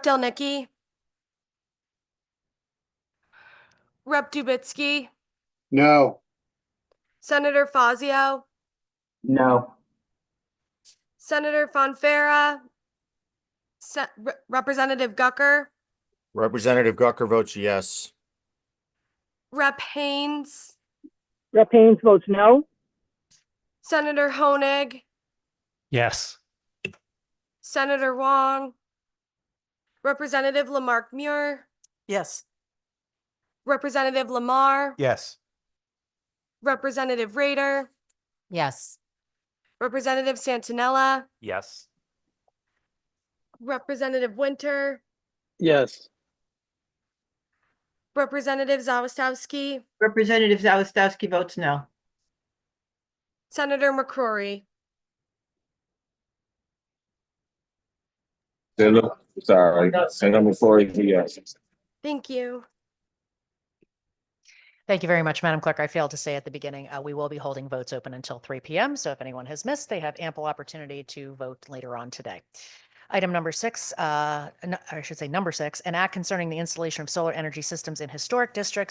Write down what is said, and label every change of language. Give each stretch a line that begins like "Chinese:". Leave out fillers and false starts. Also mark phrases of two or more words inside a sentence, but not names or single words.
English: Delnicki, Rep. Dubitsky, No. Senator Fazio, No. Senator Fonfera, Representative Gucker, Representative Gucker votes yes. Rep. Haynes, Rep. Haynes votes no. Senator Honig, Yes. Senator Wong, Representative Lamarck Muir, Yes. Representative Lamar, Yes. Representative Rader, Yes. Representative Santinella, Yes. Representative Winter, Yes. Representative Zawistowski, Representative Zawistowski votes no. Senator McCrory. Sorry. Senator McCrory, yes. Thank you. Thank you very much, Madam Clerk. I failed to say at the beginning, we will be holding votes open until 3 p.m. So if anyone has missed, they have ample opportunity to vote later on today. Item number 6, I should say number 6, an act concerning the installation of solar energy systems in historic districts.